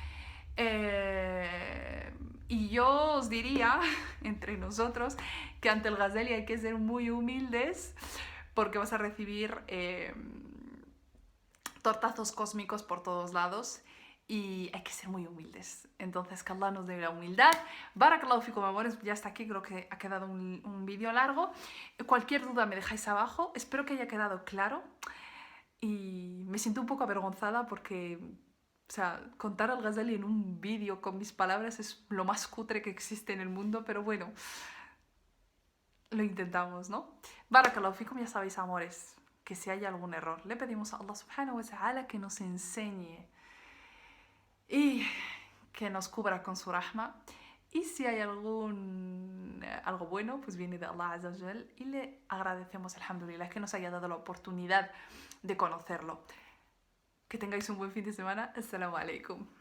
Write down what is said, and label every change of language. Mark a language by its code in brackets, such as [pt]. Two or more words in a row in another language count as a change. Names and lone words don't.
[es] Y yo os diría, entre nosotros, que ante el Ghazali hay que ser muy humildes porque vas a recibir tortazos cósmicos por todos lados y hay que ser muy humildes. Entonces, que Allah nos dé la humildad. [ar] بارك الله فيكم, [es] amores, ya está aquí, creo que ha quedado un vídeo largo. Cualquier duda me dejáis abajo, espero que haya quedado claro y me siento un poco avergonzada porque... O sea, contar al Ghazali en un vídeo con mis palabras es lo más cutre que existe en el mundo, pero bueno, lo intentamos, ¿no? [ar] بارك الله فيكم, [es] ya sabéis, amores. que si hay algún error. Le pedimos a Allah [ar] سبحانه وتعالى [es] que nos enseñe y que nos cubra con su rahma. Y si hay algo bueno, pues viene de Allah [ar] عز وجل [es] y le agradecemos, alhamdulillah, que nos haya dado la oportunidad de conocerlo. Que tengáis un buen fin de semana. [ar] السلام عليكم.